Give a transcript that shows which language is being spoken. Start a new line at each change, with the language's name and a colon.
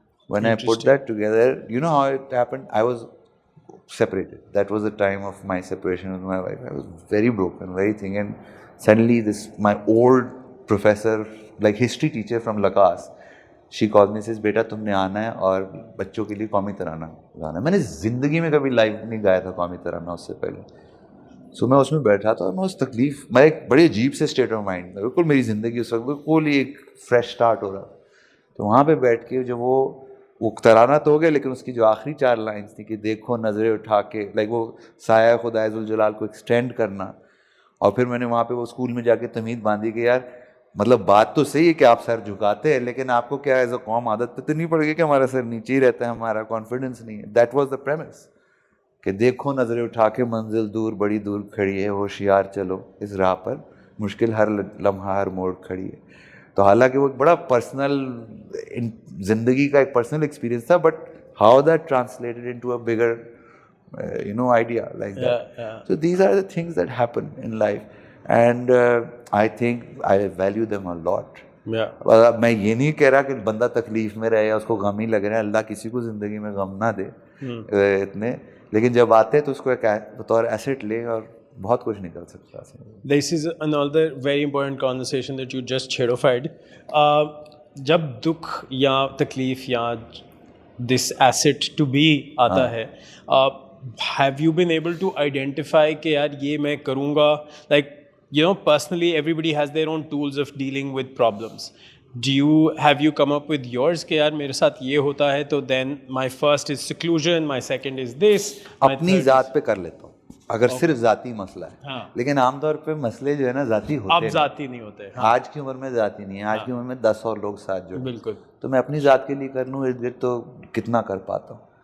English: When I put that together, you know how it happened? I was separated. That was the time of my separation with my wife. I was very broken, very thing. And suddenly my old professor, like history teacher from Lakas, she called me and says,
Urdu: بیٹا تم نے آنا ہے اور بچوں کے لیے قومی ترانہ گانا ہے. میں نے زندگی میں کبھی لائیو نہیں گایا تھا قومی ترانہ اس سے پہلے. سو میں اس میں بیٹھا تھا اور میں اس تکلیف, میں ایک بڑے عجیب سے
English: state of mind,
Urdu: بالکل میری زندگی اس وقت بالکل ہی ایک فریش اسٹارٹ ہو رہا. تو وہاں پہ بیٹھ کے جو وہ ترانہ تو ہو گیا, لیکن اس کی جو آخری 4 لائنس تھیں کہ دیکھو نظریں اٹھا کے, لائک وہ سایہ خدا عز الجلال کو ایکسٹینڈ کرنا. اور پھر میں نے وہاں پہ وہ اسکول میں جا کے تمید باندھی کہ یار مطلب بات تو صحیح ہے کہ آپ سر جھکاتے ہیں, لیکن آپ کو کیا ایز اے قوم عادت تو نہیں پڑ گئی کہ ہمارا سر نیچے ہی رہتا ہے, ہمارا کانفیڈنس نہیں ہے.
English: that was the premise
Urdu: کہ دیکھو نظریں اٹھا کے منزل دور بڑی دور کھڑی ہے, ہوشیار چلو اس راہ پر مشکل ہر لمحہ ہر موڑ کھڑی ہے. تو حالانکہ وہ ایک بڑا پرسنل زندگی کا ایک پرسنل ایکسپیرینس تھا,
English: But how that translated into a bigger idea like that. So these are the things that happen in life, and I think I value them a lot.
Urdu: میں یہ نہیں کہہ رہا کہ بندہ تکلیف میں رہے یا اس کو غم ہی لگ رہا ہے, اللہ کسی کو زندگی میں غم نہ دے اتنے, لیکن جب آتے ہیں تو اس کو ایک بطور ایسٹ لے اور بہت کچھ نکل سکتا ہے.
English: This is another very important conversation that you just chairofied.
Urdu: جب دکھ یا تکلیف یا
English: this asset to be
Urdu: آتا ہے,
English: have you been able to identify
Urdu: کہ یار یہ میں کروں گا,
English: like you know personally everybody has their own tools of dealing with problems. Have you come up with yours
Urdu: کہ یار میرے ساتھ یہ ہوتا ہے تو
English: then my first is seclusion, my second is this.
Urdu: اپنی ذات پہ کر لیتا ہوں اگر صرف ذاتی مسئلہ ہے, لیکن عام طور پہ مسئلے جو ہے نا ذاتی ہوتے ہیں. اب ذاتی نہیں ہوتے. آج کی عمر میں ذاتی نہیں ہے, آج کی عمر میں 10 اور لوگ ساتھ جڑے. بالکل. تو میں اپنی ذات کے لیے کر لوں ارد گرد تو کتنا کر پاتا ہوں.